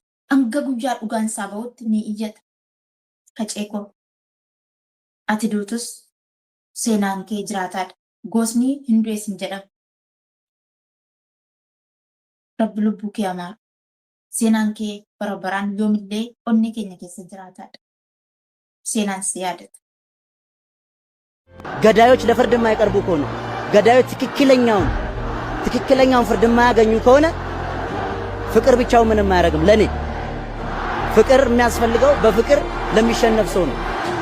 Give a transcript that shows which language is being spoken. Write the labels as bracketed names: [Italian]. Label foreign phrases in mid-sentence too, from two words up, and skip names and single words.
[Oromo] Hanga guyyaa dhugaan isaa bahutti ni iyyata. Haceekoo ati duutus seenaan kee jiraataadha. Gosni hin du'es hin jedhamu. Rabbi lubbuu kee amaaru. Seenaan kee bara baraan yoomillee onnee keenya keessa jiraataadha. Seenaan si yaadata. [Amharic] ገዳዮች ለፍርድ የማይቀርቡ ከሆነ ገዳዮች ትክክለኛውን ፍርድ የማያገኙ ከሆነ ፍቅር ብቻው ምንም አያደርግም። ለኔ ፍቅር የሚያስፈልገው በፍቅር ለሚሸነፍ ሰው ነው።